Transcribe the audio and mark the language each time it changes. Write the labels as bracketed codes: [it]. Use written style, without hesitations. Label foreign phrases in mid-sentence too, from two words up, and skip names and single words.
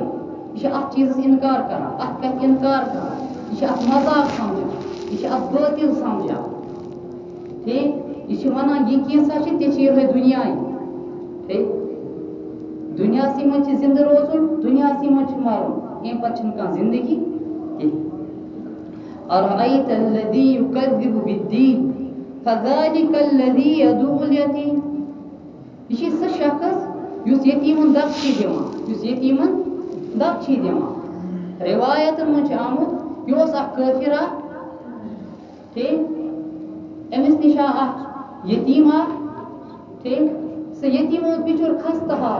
[ks] یہِ چھِ اتھ چیٖزس اِنکار کران، اتھ کتھِ اِنکار کران. یہِ چھِ اتھ مذاق سمجھان، یہِ چھِ اتھ بٲطِل سمجھان. ٹھیک، یہِ چھِ وَنان یہِ کینٛژھا چھِ تہِ چھِ یِہوٚے دُنیاے. ٹھیک، دُنیاہسٕے منٛز چھِ زِندٕ روزُن، دُنیاہسٕے منٛز چھُ مَرُن، اَمہِ پتہٕ چھنہٕ کانٛہہ زندگی کِہیٖنۍ. [ar] أَرَأَيْتَ الَّذِي يُكَذِّبُ بِالدِّينِ فَذَلِكَ الَّذِي يَدُعُّ الْيَتِيمَ. [ks] یہِ چھِ سُہ شخص یُس یتیٖمن دَگ چھِ دِوان، یُس یتیٖمن دَگ چھِ دِوان. رِوایتن منٛز چھُ آمُت یہِ اوس اکھ کٲفِر اکھ. ٹھیک، أمِس نِش آو اکھ یتیٖم اکھ. ٹھیک، سُہ یتیٖم اوس بِچور خستہٕ حال.